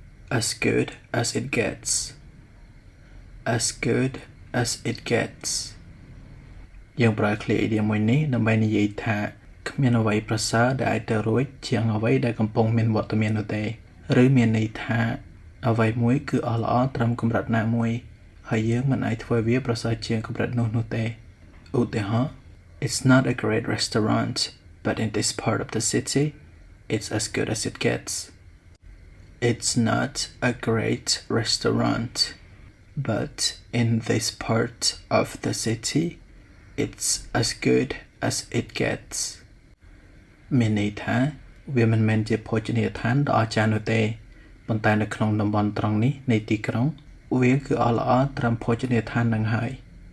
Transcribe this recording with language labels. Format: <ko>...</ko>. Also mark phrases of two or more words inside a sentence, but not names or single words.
<en>as good as it gets as good as it gets</en> <km>យើងប្រើឃ្លា idiom មួយនេះដើម្បីនិយាយថាគ្មានអ្វីប្រសើរដែលអាចទៅរួចជា ងអ្វីដែលកំពុងមានវត្តមាននោះទេឬមានន័យថាអ្វីមួយគឺអស់ល្អត្រឹមកម្រិត ណាមួយហើយយើងមិនអាចធ្វើវាប្រសើរជាងកម្រិតនោះទេឧទាហរណ៍</km> <en>It's not a great restaurant but in this part of the city it's as good as it gets It's not a great restaurant but in this part of the city it's as good as it gets</en> <km>មានន័យថាវាមិនមែនជាភោជនីយដ្ឋានដ៏អស្ចារ្យនោះទេប៉ុន្តែនៅក្នុងតំបន់ត្រង់នេះនៃទីក្រុងវាគឺអស់ល្អត្រឹមភោជនីយដ្ឋាននឹងហើយ</km>